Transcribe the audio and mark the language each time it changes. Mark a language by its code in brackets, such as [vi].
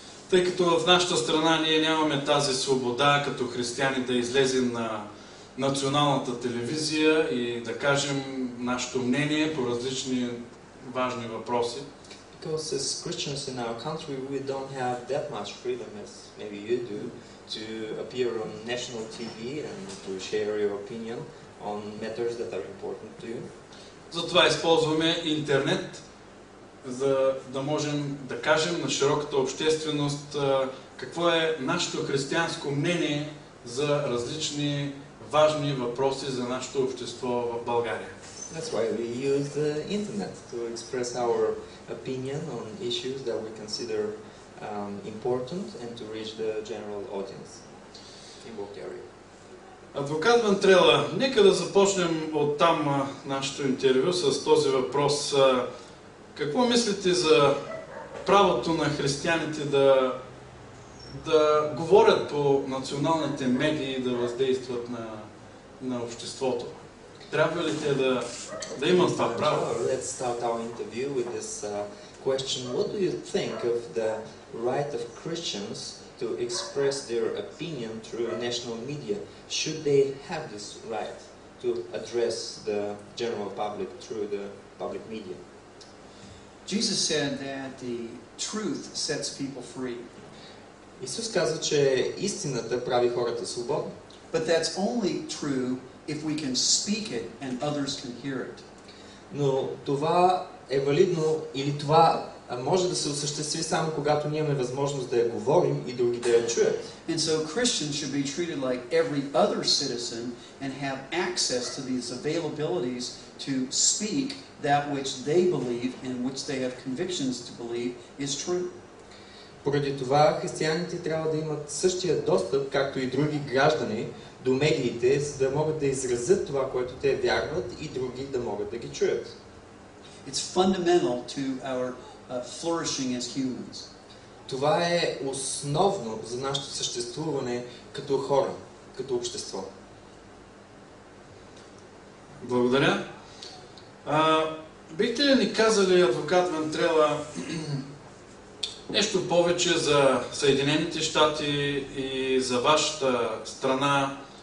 [bg] Тъй като в нашата страна ние нямаме тази свобода като християни да излезем на националната телевизия и да кажем нашето мнение по различни важни въпроси. [en] Because as Christians in our country we don't have that much freedom as maybe you do to appear on national TV and to share your opinion on matters that are important to you. [bg] Затова използваме интернет, за да можем да кажем на широката общественост какво е нашето християнско мнение за различни важни въпроси за нашето общество в България. [en] That's why we use the internet to express our opinion on issues that we consider important and to reach the general audience in Bulgaria. [bg] Адвокат Вентрелла, нека да започнем от там нашето интервю с този въпрос. Какво мислите за правото на християните да говорят по националните медии и да въздействат на обществото? Трябва ли те да имат това право? [en] Let's start our interview with this question. What do you think of the right of Christians to express their opinion through national media? Should they have this right to address the general public through the public media? Jesus said that the truth sets people free. [bg] Исус каза, че истината прави хората свободни. [en] But that's only true if we can speak it and others can hear it. [bg] Но това е валидно или това може да се осъществи само когато ние имаме възможност да я говорим и други да я чуят. [en] And so Christians should be treated like every other citizen and have access to these availabilities to speak that which they believe and which they have convictions to believe is true. [bg] Поради това християните трябва да имат същия достъп, както и други граждани, до медиите, за да могат да изразят това, което те вярват и други да могат да ги чуят. [en] It's fundamental to our flourishing as humans. [bg] Това е основно за нашето съществуване като хора, като общество. Благодаря. Бихте ли ни казали, адвокат Вентрелла, нещо повече за Съединените щати и за вашата страна?